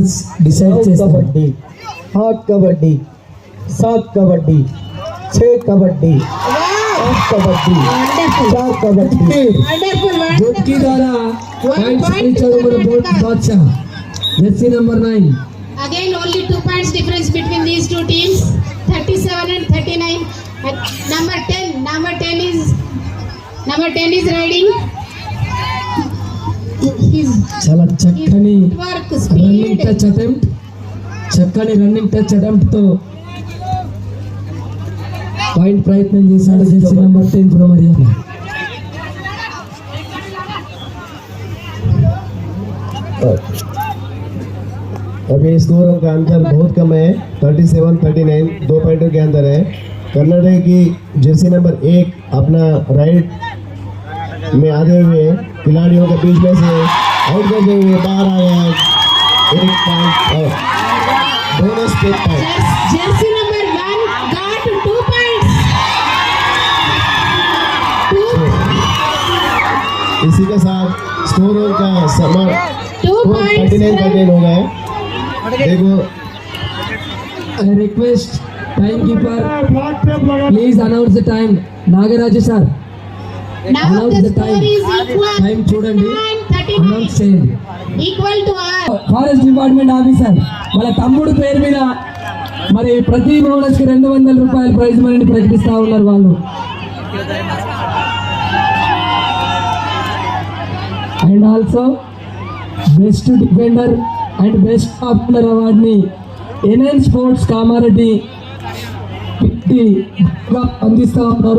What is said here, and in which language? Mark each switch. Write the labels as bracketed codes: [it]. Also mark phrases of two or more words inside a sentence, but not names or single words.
[te] డిసైడ్ 9 చేస్తారు. [hi] कबड्डी, 8 कबड्डी, 7 कबड्डी, 6 कबड्डी, 8 कबड्डी, 4 कबड्डी. [te] జోట్కి ద్వారా పాయింట్స్ సాధించాడు మన బాద్షా. [en] jersey number 9. again only 2 points difference between these two teams. 37 and 39. Number 10 is riding. His [te] చాలా చక్కని [en] work రన్నింగ్ speed. touch attempt. [te] చక్కని [en] running touch attempt [te] తో పాయింట్ ప్రయత్నం చేశాడు [en] jersey number 10 from Haryana. [hi] अभी स्कोर का अंतर बहुत कम है, 37-39, 2 पॉइंटों के अंदर है. कर्नाटक की [en] jersey number 1 [hi] अपना राइट में आते हुए खिलाड़ियों के बीच में से आउट करते हुए बाहर आ गया. 1 पॉइंट और बोनस पे पॉइंट. [en] Jersey number 1 got 2 points. [hi] इसी के साथ स्कोर का समय [en] 2 points. [hi] 39-39 हो गए. देखो [en] I request time keeper [hi] ब्लैक टेप लगा [en] please announce the time. Nagaraju sir Now Announce the the score time. is equal. [te] టైం చూడండి, 39. అనౌన్స్ చేయండి. [en] Equal to R. forest department officer [te] వాళ్ళ తమ్ముడు పేరు మీద మరి ప్రతి బోనస్ కి 200 రూపాయల [en] prize money [te] ప్రకటిస్తా ఉన్నారు వాళ్ళు. [en] and also best defender and best opener award [te] ఎన్ఎన్ స్పోర్ట్స్ కామారెడ్డి అందిస్తా ఉన్నారు.